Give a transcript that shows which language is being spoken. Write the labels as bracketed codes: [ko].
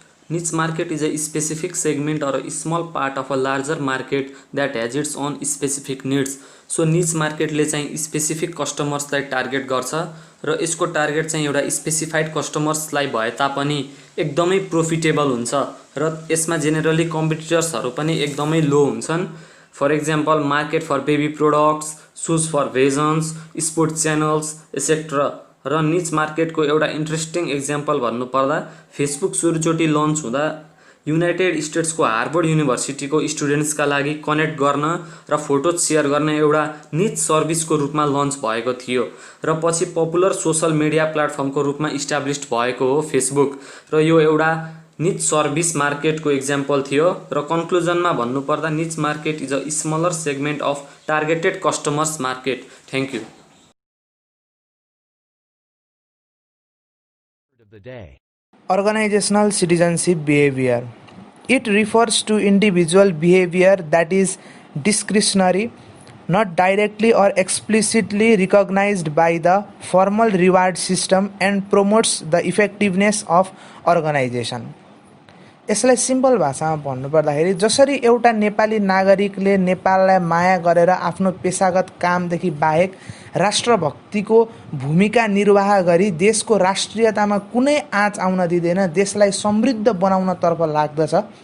[en] Niche market is a specific segment or a small part of a larger market that has its own specific needs. [ne] So niche market ले चाहिँ specific customers लाई target गर्छ र यसको target चाहिँ एउटा specified customers लाई भए तापनि एकदमै profitable हुन्छ र यसमा generally competitors हरू पनि एकदमै low हुन्छन्। [en] For example, market for baby products, shoes for visions, sports channels, etc. [ne] र निच मार्केटको एउटा इन्ट्रेस्टिङ एक्जाम्पल भन्नुपर्दा फेसबुक सुरुचोटि लन्च हुँदा युनाइटेड स्टेट्सको हार्वर्ड युनिभर्सिटीको स्टुडेन्ट्सका लागि कनेक्ट गर्न र फोटो सेयर गर्न एउटा निच सर्भिसको रूपमा लन्च भएको थियो र पछि पपुलर सोशल मिडिया प्लेटफर्मको रूपमा इस्टाब्लिस्ड भएको हो फेसबुक र यो एउटा निच सर्भिस मार्केटको एक्जाम्पल थियो र कन्क्लुजनमा भन्नुपर्दा [en] Niche market is a smaller segment of targeted customers market. Thank you. Organizational citizenship behavior. It refers to individual behavior that is discretionary, not directly or explicitly recognized by the formal reward system and promotes the effectiveness of organization. [ne] यसलाई simple भाषामा भन्नुपर्दाखेरि जसरी एउटा नेपाली नागरिकले नेपाललाई माया गरेर आफ्नो पेशागत कामदेखि बाहेक राष्ट्रभक्तिको भूमिका निर्वाह गरी देशको राष्ट्रियतामा कुनै आँच आउन दिँदैन देशलाई समृद्ध बनाउनतर्फ लाग्दछ,